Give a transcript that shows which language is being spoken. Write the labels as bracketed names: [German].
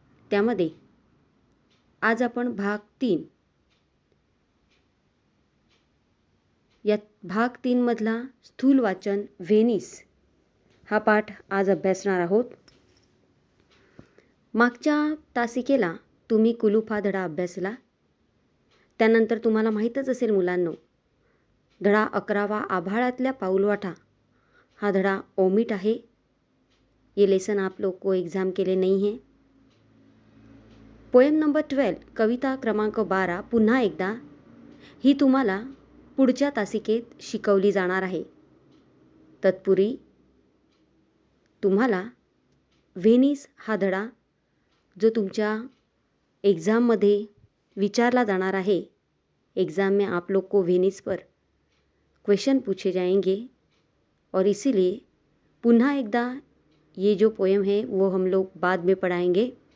[Marathi] त्यामध्ये आज आपण भाग 3 यात भाग 3 मधला स्थूल वाचन व्हेनिस हा पाठ आज अभ्यासणार आहोत. मागच्या तासिकेला तुम्ही कुलूप हा धडा अभ्यासला. त्यानंतर तुम्हाला माहीतच असेल मुलांनो, धडा 11वा आभाळातल्या पाऊलवाटा हा धडा ओमिट आहे. [Hindi] ये लेसन आप लोग को एग्जाम के लिए नहीं है. [Marathi] पोएम नंबर 12 कविता क्रमांक 12 पुन्हा एकदा ही तुम्हाला पुढच्या तासिकेत शिकवली जाणार आहे. तत्पूर्वी तुम्हाला व्हेनिस हा धडा जो तुमच्या एग्ज़ाममध्ये विचारला जाणार है. [Hindi] एग्ज़ाम में आप लोग को व्हेनिस पर क्वेश्चन पूछे जाएंगे और इसीलिए [Marathi] पुन्हा एकदा [Hindi] ये जो पोएम है वो हम लोग बाद में पढ़ाएंगे.